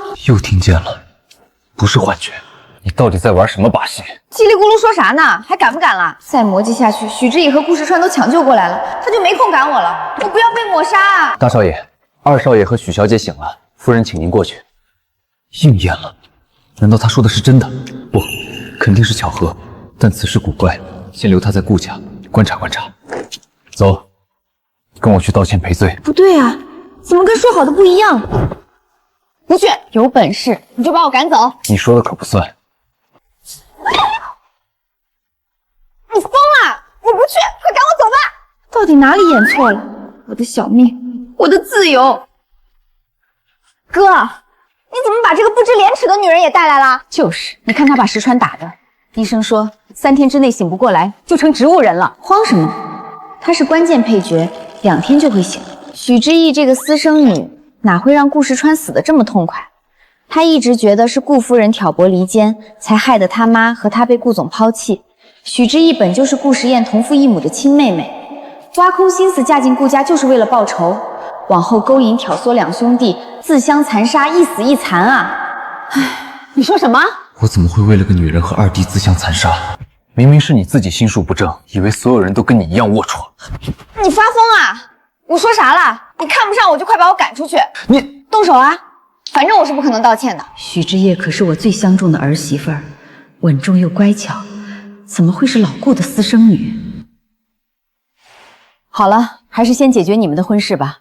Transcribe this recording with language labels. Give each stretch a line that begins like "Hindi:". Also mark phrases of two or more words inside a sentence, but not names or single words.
Chinese: 又聽見了，不是幻覺。你到底在玩什麼把戲？嘰里咕嚕說啥呢？還敢不敢了？再磨嘰下去，許之意和顧時川都搶救過來了，他就沒空趕我了。我不要被抹殺啊！大少爺，二少爺和許小姐醒了，夫人請您過去。應驗了。難道他說的是真的？不，肯定是巧合。但此事古怪，先留他在顧家觀察觀察。走，跟我去道歉賠罪。不對啊，怎麼跟說好的不一樣？不去，有本事你就把我趕走。你說的可不算。你瘋了！我不去，快趕我走吧！到底哪裡演錯了？我的小命，我的自由。哥，你怎麼把這個不知廉恥的女人也帶來了？就是，你看她把石川打的，醫生說3天之內醒不過來就成植物人了。慌什麼？她是關鍵配角，2天就會醒。許之意這個私生女哪會讓顧時川死得這麼痛快？她一直覺得是顧夫人挑撥離間，才害得她媽和她被顧總拋棄。許之意本就是顧時宴同父異母的親妹妹，挖空心思嫁進顧家就是為了報仇，往後勾引挑唆兩兄弟自相殘殺，一死一殘啊！唉，你說什麼？我怎麼會為了個女人和二弟自相殘殺？明明是你自己心術不正，以為所有人都跟你一樣齷齪。你發瘋啊！我說啥了？你看不上我就快把我趕出去！你動手啊！反正我是不可能道歉的。許之夜可是我最相中的兒媳婦兒，穩重又乖巧，怎麼會是老顧的私生女？好了，還是先解決你們的婚事吧。